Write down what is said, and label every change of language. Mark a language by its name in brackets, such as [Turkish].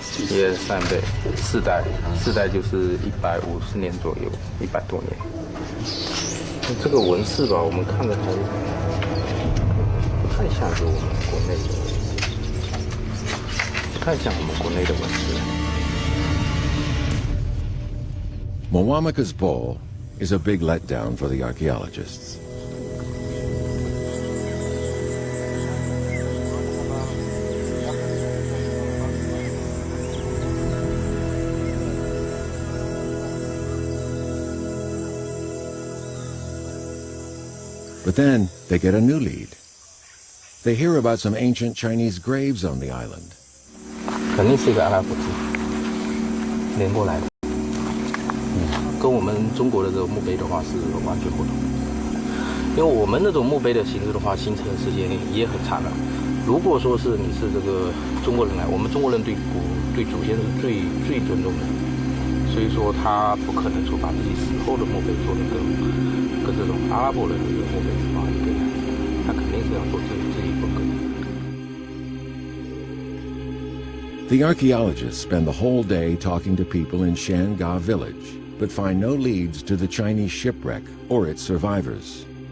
[Chinese] 也3倍，4代就是150年左右，100多年。这个纹饰吧，我们看着还不太像是我们国内的，不太像我们国内的纹饰。 [English] Mwamaka's bowl is a big letdown for the archaeologists. But then they get a new lead. They hear about some ancient Chinese graves on the island. [Chinese] 肯定是一个阿拉伯字连过来的，跟我们中国的这种墓碑的话是完全不同的。因为我们那种墓碑的形式的话，形成时间也很长了。如果说是你是这个中国人来，我们中国人对祖先是最尊重的，所以说他不可能说把自己死后的墓碑做的跟这种阿拉伯人的墓碑放一个样子，他肯定是要做自己风格。 [English] The archaeologists spend the whole day talking to people in Shanga village, but find no leads to the Chinese shipwreck or its survivors.